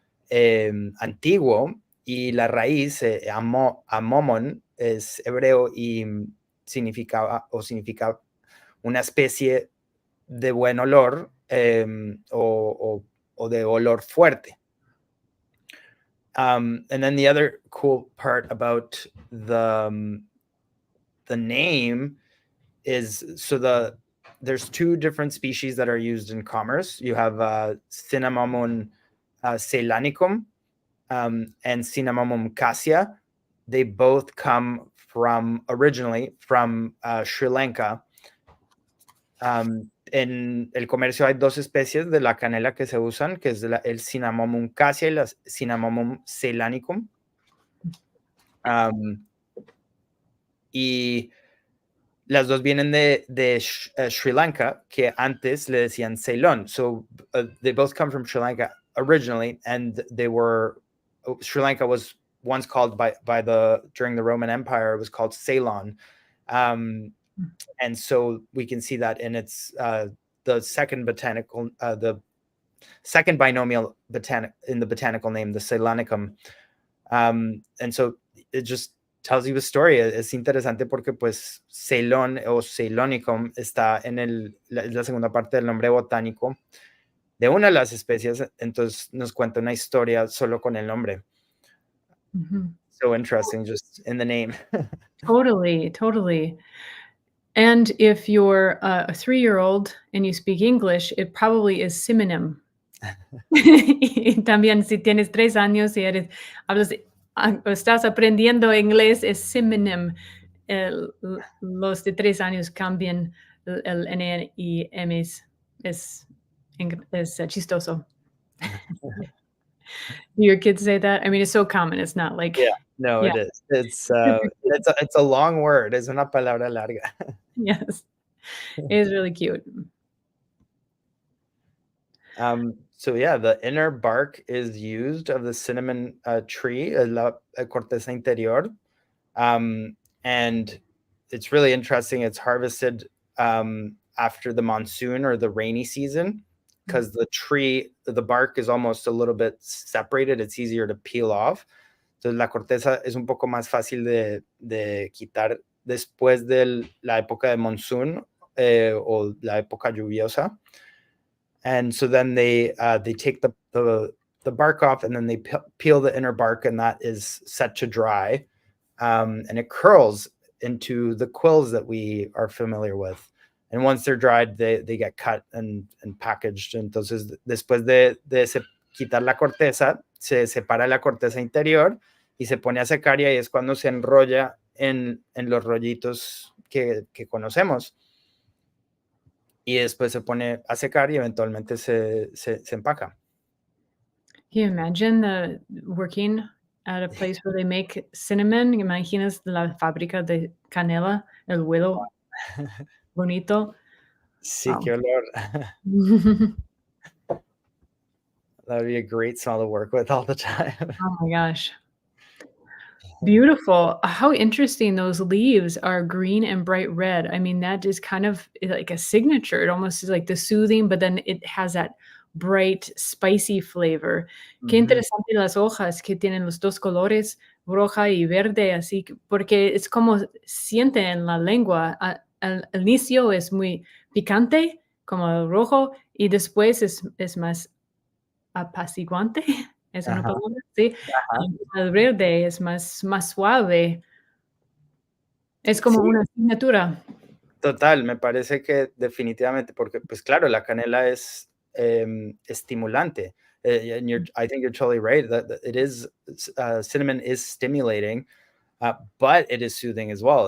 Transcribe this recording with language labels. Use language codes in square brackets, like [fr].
[es] antiguo, y la raíz, amomon, es hebreo y significa una especie de buen olor o de olor fuerte. [en] And then the other cool part about the name is, there's 2 different species that are used in commerce. You have Cinnamomum ceylanicum and Cinnamomum cassia. They both come originally from Sri Lanka. [es] En el comercio hay 2 especies de la canela que se usan, que es el Cinnamomum cassia y la Cinnamomum ceylanicum. Y las 2 vienen de Sri Lanka, que antes le decían Ceylon. [en] So they both come from Sri Lanka originally, and Sri Lanka was once called during the Roman Empire, it was called Ceylon. And so we can see that in its the second binomial in the botanical name, the Ceylanicum. And so it just tells you a story. [es] Es interesante porque pues Ceylon o Ceylonicum está en la segunda parte del nombre botánico de una de las especies, entonces nos cuenta una historia solo con el nombre. [en] so interesting just in the name. Totally, totally. And if you're a 3-year-old and you speak English, it probably is synonym. [es] Y también si tienes 3 años y hablas estás aprendiendo inglés, es synonym. Los de 3 años cambian el N y M es chistoso. [en] Do your kids say that? I mean, it's so common. It's not like Yeah, no, yeah. it is. It's a long word. [es] Es una palabra larga. [en] Yes. It is really cute. So yeah, the inner bark is used of the cinnamon tree, [es] la corteza interior. [en] And it's really interesting. It's harvested after the monsoon or the rainy season because the bark is almost a little bit separated. It's easier to peel off. [es] Entonces la corteza es un poco más fácil de quitar después de la época de monsoon o la época lluviosa. [en] And so then they take the bark off and then they peel the inner bark, and that is set to dry. And it curls into the quills that we are familiar with. And once they're dried, they get cut and packaged. [es] Entonces, después de quitar la corteza, se separa la corteza interior y se pone a secar, y ahí es cuando se enrolla en los rollitos que conocemos. Y después se pone a secar y eventualmente se empaca. [en] Can you imagine working at a place where they make cinnamon? [es] ¿Imaginas la fábrica de canela, el vuelo bonito? Sí, [en] Wow. [es] qué olor. [en] That would be a great smell to work with all the time. Oh my gosh. Beautiful. How interesting those leaves are green and bright red. I mean, that is kind of like a signature. It almost is like the soothing, but then it has that bright, spicy flavor. [es] Qué interesante las hojas que tienen los 2 colores, roja y verde, así porque es como siente en la lengua. Al inicio es muy picante, como el rojo, y después es más apaciguante. ¿Es una Ajá, palabra? Sí. ajá. El verde es más suave. Es como Sí, una asignatura. total, me parece que definitivamente, porque, pues claro, la canela es estimulante. [en] And I think you're totally right that it is, cinnamon is stimulating, but it is soothing as well.